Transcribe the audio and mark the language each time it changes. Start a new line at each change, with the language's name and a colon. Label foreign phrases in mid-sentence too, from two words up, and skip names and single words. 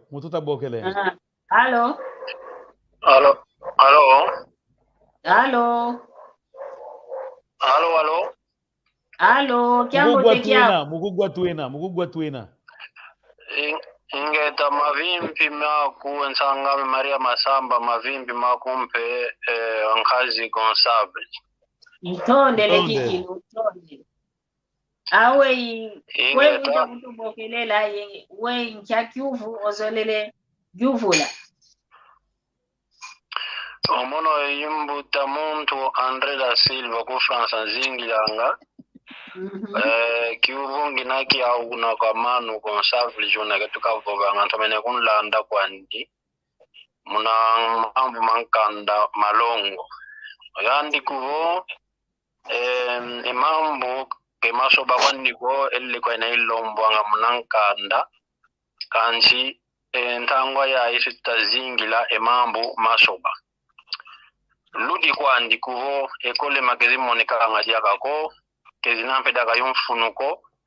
Kongo: Halo kiambote kyako mugugwa twina ingeta mavimpi maku nsanga Maria Masamba mavimpi makumpe nkazi Gonçalves itondele kikilu awe we uja kutubokelela we nchakyuvu ozolele juvula omono imbuta muntu André da Silva ku France zingilanga kiuvungi naki au na kwa manu Gonçalves jona ketukavoba ngantomene kunlanda kwandi muna mambo mankanda malongo yandi kuvo mambo ke masoba kwaniko elle kwa ina ilombo anga munankanda kansi ntangwa ya isitazingila emambo masoba ludi kwandi kuvo ekole magezi moneka ngadia kako kezinampe daga yumfunuko